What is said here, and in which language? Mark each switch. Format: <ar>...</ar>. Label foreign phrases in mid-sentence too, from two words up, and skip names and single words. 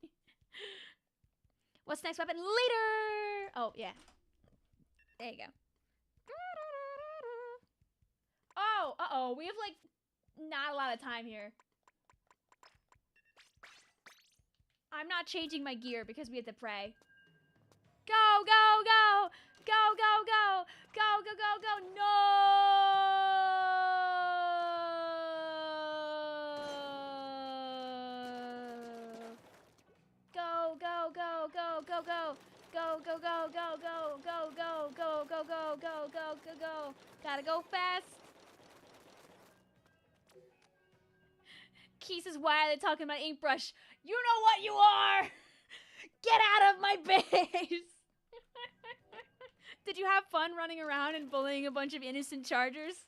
<en>Oops. GG's key. What's the next weapon? Later! Oh, yeah. There you go. Oh, uh-oh. We have, like, not a lot of time here. I'm not changing my gear because we have to pray. Go, go, go! Go, go, go! Go, go, go, go! No! Go, go, go, go, go, go! Go, go, go, go, go, go, go, go, go, go, go, go, go, go! Gotta go fast! Key says, why are they talking about Inkbrush? You know what you are! Get out of my base! Did you have fun running around and bullying a bunch of innocent chargers?</en>